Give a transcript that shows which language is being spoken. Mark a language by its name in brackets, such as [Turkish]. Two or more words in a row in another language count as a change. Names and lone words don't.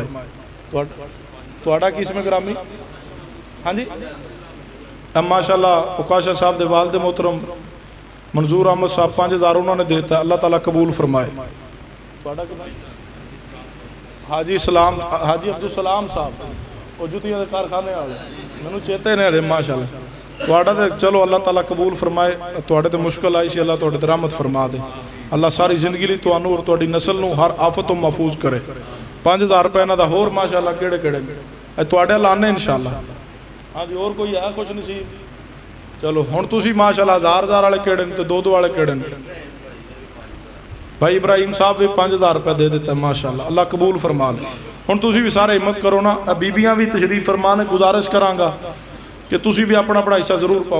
[Punjabi] توڑا کس میں گرامی ہاں جی ماشاءاللہ اکاشا صاحب دے والد محترم منظور احمد صاحب 5,000 انہوں نے دیتا ہے. [Urdu] اللہ تعالیٰ قبول فرمائے. [Punjabi] حاجی سلام حاجی عبدالسلام صاحب وہ جتیاں دے کارخانے والے مینوں چیتے نے ہلے ماشاءاللہ. تواڈا تے چلو [Urdu] اللہ تعالیٰ قبول فرمائے. [Punjabi] تواڈے تے مشکل آئی سی اللہ تواڈے تے رحمت فرما دے. اللہ ساری زندگی لی تانوں اور تواڈی نسل نوں ہر آفت تو محفوظ کرے. 5,000 روپے انہاں دا ہور ماشاءاللہ کیڑے کیڑے اے تواڈے لانے انشاءاللہ. ہاں جی اور کوئی ہے خوش نصیب؟ چلو ہن تسی ماشاءاللہ ہزار والے کیڑے تے دو والے کیڑے بھائی ابراہیم صاحب بھی 5000 روپے دے دیتا ہے ماشاءاللہ، اللہ قبول فرما لے۔ ہن تسی بھی سارے ہمت کرو نا، بیبیاں بھی تشریف فرمانے، گزارش کراں گا کہ تسی بھی اپنا اپنا حصہ ضرور پاؤ۔